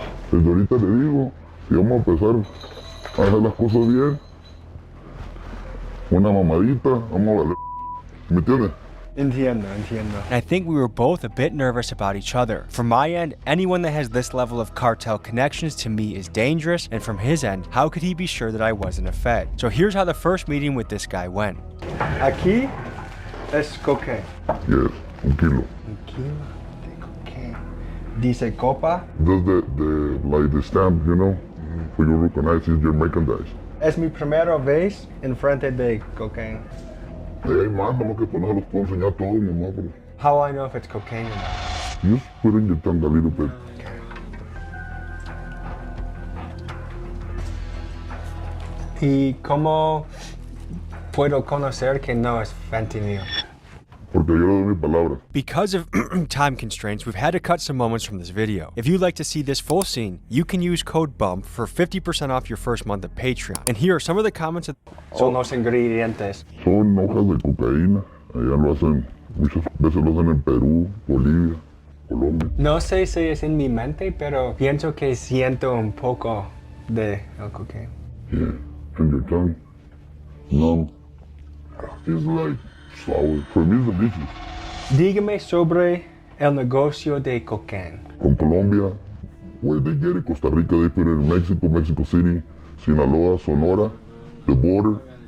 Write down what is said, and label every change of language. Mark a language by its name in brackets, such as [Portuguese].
[Spanish] Desde ahorita le digo, si vamos a empezar a hacer las cosas bien, una mamadita, vamos a valer. ¿Me entiendes? Entiendo. [English] I think we were both a bit nervous about each other. From my end, anyone that has this level of cartel connections to me is dangerous, and from his end, how could he be sure that I wasn't a Fed? So here's how the first meeting with this guy went. [Spanish] Aquí es cocaine. Yes, un kilo. Un kilo de cocaine. Dice copa. [English] That's like the stamp, you know, for you recognize it's your merchandise. [Spanish] Es mi primera vez en frente de cocaine. Hay más, nomás que no se los puedo enseñar todo, mamá, pero [English] How will I know if it's cocaine or not? just put in your tongue a little bit. [Spanish] ¿Y cómo puedo conocer que no es fentanyl? Porque yo le doy mi palabra. [English] Because of time constraints, we've had to cut some moments from this video. If you'd like to see this full scene, you can use code BUMP for 50% off your first month of Patreon. And here are some of the comments. [Spanish] Son los ingredientes. Son hojas de cocaína. Allá lo hacen, muchas veces lo hacen en Perú, Bolivia, Colombia. No sé si es en mi mente, pero pienso que siento un poco de el cocaine. [English] Yeah, in your tongue. No. It's like sour. For me, it's delicious. [Spanish] Dígame sobre el negocio de cocaine. [English] Con Colombia, where they get it. Costa Rica, they put it in Mexico, Mexico City, Sinaloa, Sonora, the border.